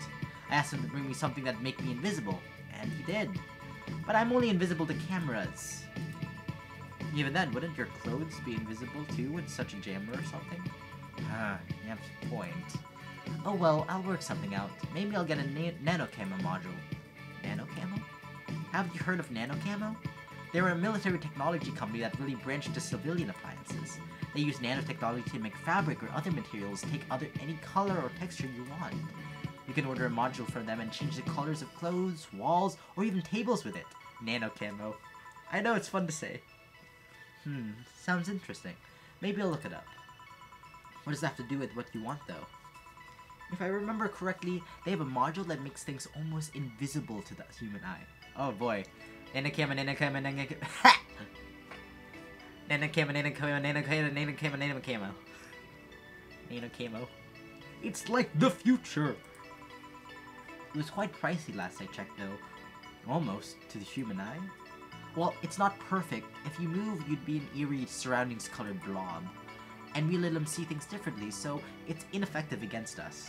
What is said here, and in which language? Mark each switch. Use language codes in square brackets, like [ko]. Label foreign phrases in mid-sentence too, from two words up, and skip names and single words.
[en] I asked him to bring me something that'd make me invisible, and he did. But I'm only invisible to cameras. Even then, wouldn't your clothes be invisible too with such a jammer or something? You have a point. Oh well, I'll work something out. Maybe I'll get a nano camo module. Nano camo? Haven't you heard of nano camo? They're a military technology company that really branched to civilian appliances. They use nanotechnology to make fabric or other materials take any color or texture you want. You can order a module from them and change the colors of clothes, walls, or even tables with it. Nano camo. I know it's fun to say. Sounds interesting. Maybe I'll look it up. What does that have to do with what you want, though? If I remember correctly, they have a module that makes things almost invisible to the human eye. Oh boy. Nano camo, nano camo, nano camo. Ha! Nano camo, nano camo, nano camo, nano camo, nano camo. Nano camo. It's like the future! It was quite pricey last I checked, though. Almost, to the human eye. Well, it's not perfect. If you move, you'd be an eerie, surroundings-colored blob. And we let them see things differently, so it's ineffective against us.